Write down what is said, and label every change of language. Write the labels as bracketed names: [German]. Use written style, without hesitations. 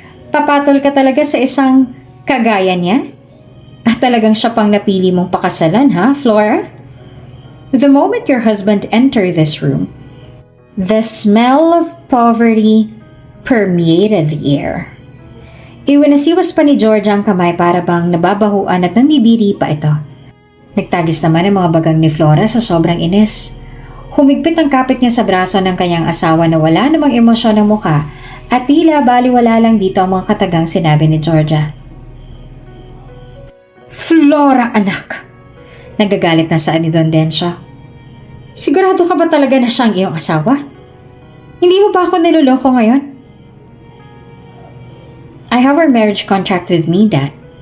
[Filipino] Papatol ka talaga sa isang kagaya niya? At talagang siya pang napili mong pakasalan, ha, Flora? [English] The moment your husband entered this room, the smell of poverty permeated the air. [Filipino] Iwinasiwas pa ni Georgia ang kamay para bang nababahuan at nandidiri pa ito. Nagtagis naman ang mga bagang ni Flora sa sobrang inis. Humigpit ang kapit niya sa braso ng kanyang asawa na wala namang emosyon ng muka at tila baliwala lang dito ang mga katagang sinabi ni Georgia. Flora, anak! Nagagalit na saan ni Don Dencio. Sigurado ka ba talaga na siyang iyong asawa? Hindi mo ba ako niloloko ngayon? [English] I have our marriage contract with me, Dad.